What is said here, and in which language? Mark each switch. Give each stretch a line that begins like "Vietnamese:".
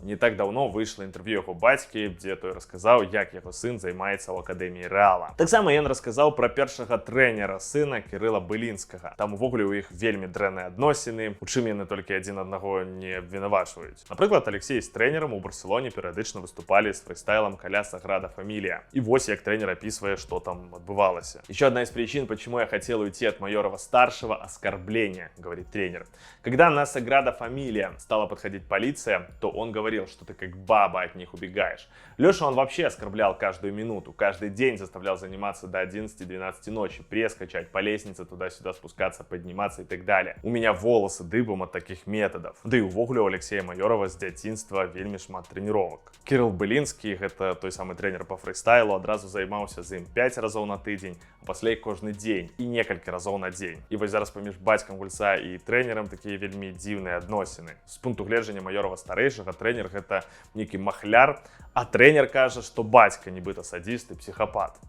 Belarusian: Не так даўно выйшла інтэрв'ю яго бацькі, дзе той расказаў, як яго сын займаецца ў акадэміі Рэала. Таксама ён расказаў пра першага трэнера сына Кірыла Былінскага. Там увогуле ў іх вельмі дрэнныя адносіны, у чым яны толькі адзін аднаго не абвінавачваюць. Напрыклад, Алексей з трэнерам у Барселоне перыядычна выступалі з фрыстайлам каля Саграда Фамилия.
Russian: И вот як тренер описывает, что там отбывалось. Еще одна из причин, почему я хотел уйти от Майорова-старшего — оскорбление, говорит тренер. Когда на Саграда Фамилия стала подходить полиция, то он говорил, что ты как баба от них убегаешь. Леша он вообще оскорблял каждую минуту, каждый день заставлял заниматься до 11-12 ночи, пресс качать, по лестнице туда-сюда спускаться, подниматься и так далее. У меня волосы дыбом от таких методов. Да и
Belarusian: увогуле у Алексея Майорова с дзяцінства вельмі шмат тренировок. Кирилл Былінскі,
Russian: это той самый тренер по фрыстайлу,
Belarusian: адразу займаўся з ім 5 разоў на тыдзень, а пасля кожны дзень і некалькі разоў на дзень. І вось зараз паміж бацькам гульца і тренерам такія вельмі дзіўныя адносіны. З пункту гледжання Майорова старэйшага тренер гэта нейкі махляр, а тренер кажа, што бацька нібыта садзіст і псіхапат.